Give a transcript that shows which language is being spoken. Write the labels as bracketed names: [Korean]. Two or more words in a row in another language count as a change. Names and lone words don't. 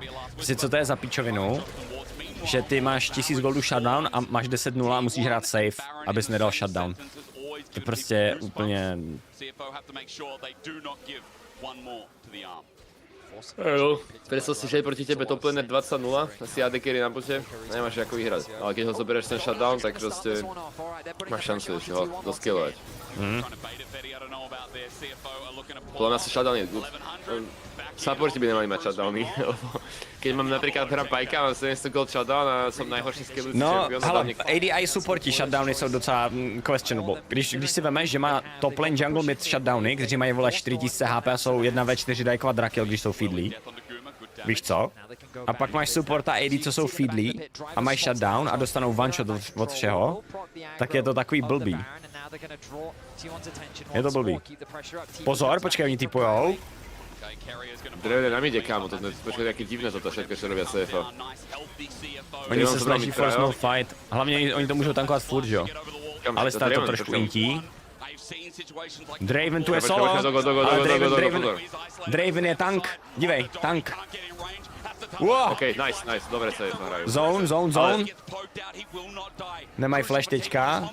[Czech] Prostě co to je za pičovinu? Že ty máš 1000 goldů shutdown a máš 10-0 a musíš hrát safe, abys nedal shutdown. To prostě úplně... [Slovak] Jo, predstav si, že je proti tebe top laner 20-0, asi AD carry na bote, nemáš ako vyhrať. Ale keď ho zoberieš ten shutdown, tak proste máš šancu ešte ho doskillovať. Podľa mňa si shutdown je good. Supporti by nemali mať shutdowny, keď mám napríklad hra Pajka, mám 700 gold shutdown a som najhorší skillujúci champion. No, [Czech] hele, ADI supporti shutdowny jsou docela questionable. Když si vemeš, že má top lane jungle mid shutdowny, kteří mají vole 4000 HP a jsou 1v4 dají quadrakill, když jsou feedlí. Víš co? A pak máš support a AD, co jsou feedlí a mají shutdown a dostanou [English] one shot [Czech] od všeho, tak je to takový blbý. Je to blbý. Pozor, počkej, oni typujou. [Slovak] Draven na mide, kámo, to je počkej jaký divné toto všetko, čo robia CFA. [Czech] Oni se snaží [English] force no fight, [Czech] hlavně oni to můžou tankovat furt, jo? Ale stále to trošku intí. Draven tu je solo, ale Draven je tank, dívej, tank. Wow. [Slovak] OK, nice, dobre CFA hrajú. [Czech] Zone. Nemají flash teďka.